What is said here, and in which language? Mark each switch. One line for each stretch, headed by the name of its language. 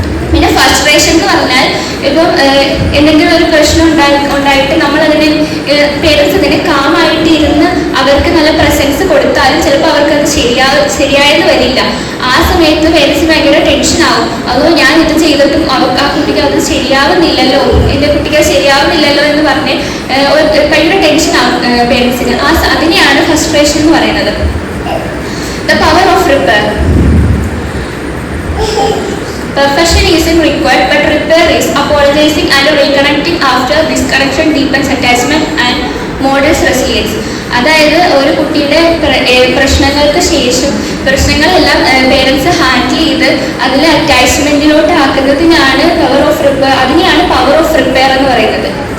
Malayalam: പിന്നെ ഫ്രസ്ട്രേഷൻ എന്ന് പറഞ്ഞാൽ ഇപ്പം എന്തെങ്കിലും ഒരു പ്രശ്നം ഉണ്ടായിട്ട് നമ്മളതിനെ പേരൻസ് അതിനെ കാമായിട്ട് ഇരുന്ന് അവർക്ക് നല്ല പ്രസൻസ് കൊടുത്താലും ചിലപ്പോൾ അവർക്ക് അത് ശരിയായെന്ന് വരില്ല. ആ സമയത്ത് പേരൻസിന് ഭയങ്കര ടെൻഷൻ ആവും. അതോ ഞാൻ ഇത് ചെയ്തിട്ടും ആ കുട്ടിക്ക് അത് ശരിയാവുന്നില്ലല്ലോ, എൻ്റെ കുട്ടിക്ക് അത് ശരിയാവുന്നില്ലല്ലോ എന്ന് പറഞ്ഞ് ഭയങ്കര ടെൻഷൻ ആവും പേരൻസിന്. അതിനെയാണ് ഫ്രസ്ട്രേഷൻ എന്ന് പറയുന്നത്.
English: The power of repair. Perfection isn't required, but repair is. Apologizing and reconnecting after disconnection deepens attachment and models resilience.
Malayalam: അതായത് ഒരു കുട്ടിയുടെ പ്രശ്നങ്ങൾക്ക് ശേഷം പ്രശ്നങ്ങളെല്ലാം പേരൻസ് ഹാൻഡിൽ ചെയ്ത് അതിൽ അറ്റാച്ച്മെന്റിലോട്ട് ആക്കുന്നതിനാണ് പവർ ഓഫ് റിപ്പയർ. അതിനെയാണ് പവർ ഓഫ് റിപ്പയർ എന്ന് പറയുന്നത്.